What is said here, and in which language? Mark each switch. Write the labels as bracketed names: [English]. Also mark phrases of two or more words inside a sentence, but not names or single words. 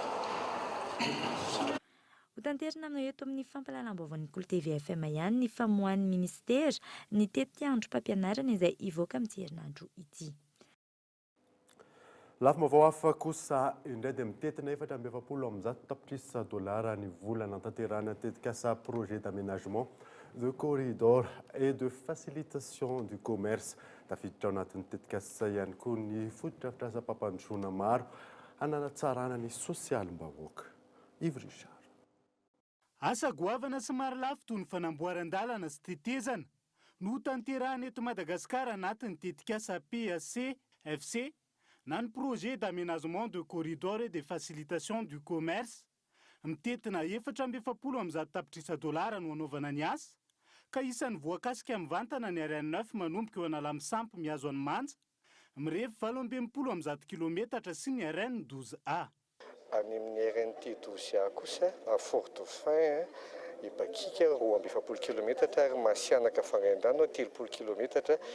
[Malagasy] Hotanterina aminao eto amin'ny fampahalalam-baovan'ny Kolo TV FM ihany ny famohan'ny ministera ny tety-andro mpampianarana izay ivoaka amin'ity herinandro ity. Lafim-baovao hafa kosa indray dia mitetina 420 tapitrisa dolara ny volana tanterana tetikasa [French] projet d'aménagement de corridor et de facilitation du commerce [Malagasy] tafiditra ao anatin'ny tetikasa ihany koa ny fotodrafitrasa mpampandrosoana maro hananatsarana ny sosialim-bahoaka. Yves Richard. Asa goavana sy maro lafo toy ny fanamboaran-dalana sy tetezana no tanterahana eto Madagasikara anatin'ny tetikasa PAC FC na ny [French] projet d'aménagement de corridor et de facilitation du commerce [Malagasy] mitetina 420 tapitrisa dolara no anaovana ny asa ka isan'ny voakasika mivantana ny RN9 manomboka eo analamsampy miazo any manja mirevy 820 kilometatra sy ny RN12A. Any amin'ny RN12A kosa à Fort Dauphin ibakika 220 kilometatra ary Masianaka Farendrano 30 kilometatra